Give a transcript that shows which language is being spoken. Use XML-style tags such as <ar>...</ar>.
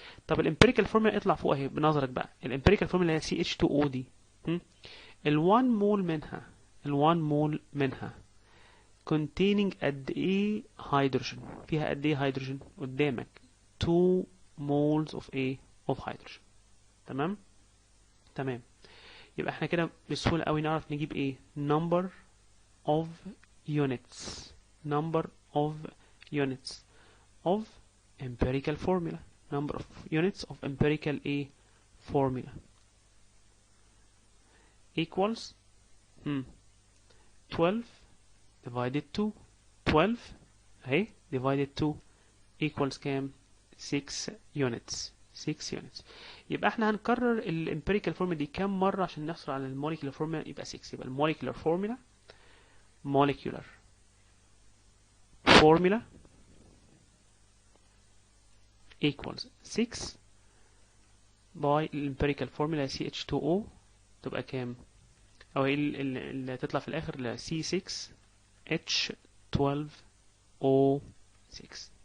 <ar>طب الامبيريكال فورمولا اطلع فوق اهي بنظرك بقى. الامبيريكال فورمولا هي CH2O دي. ال1 مول منها، ال1 مول منها containing قد ايه هيدروجين؟ فيها قد ايه هيدروجين؟ قدامك</ar> <en>2 moles of</en> <ar>ايه؟</ar> <en>of hydrogen.</en> <ar>تمام؟ تمام. يبقى احنا كده بسهولة قوي نعرف نجيب ايه؟</ar> <en>number of units، number of units of empirical formula، number of units of empirical A formula equals 12 divided 2، 12 اهي divided 2 equals كام؟ 6 units، 6 units.</en> <ar>يبقى احنا هنكرر الامبيريكال فورمولا دي كام مرة عشان نحصل على الموليكيولار فورمولا؟ يبقى 6. يبقى الموليكيولار فورمولا،</ar> <en>molecular formula equals 6 by empirical formula CH2O</en> <ar>تبقى كام؟ او هي اللي تطلع في الاخر C6H12O6.</ar>